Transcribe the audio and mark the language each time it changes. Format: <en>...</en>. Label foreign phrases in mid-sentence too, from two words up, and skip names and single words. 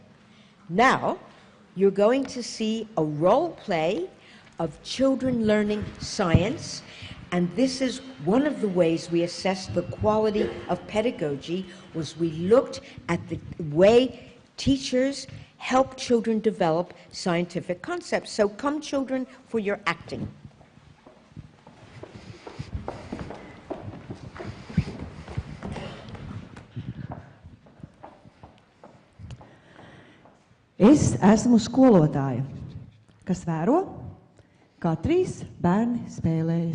<en>Now, you're going to see a role play of children learning science, and this is one of the ways we assessed the quality of pedagogy, was we looked at the way teachers help children develop scientific concepts. So come, children, for your acting.</en> <lv>Es esmu skolotāja, kas vēro, kā 3 bērni spēlējas.</lv>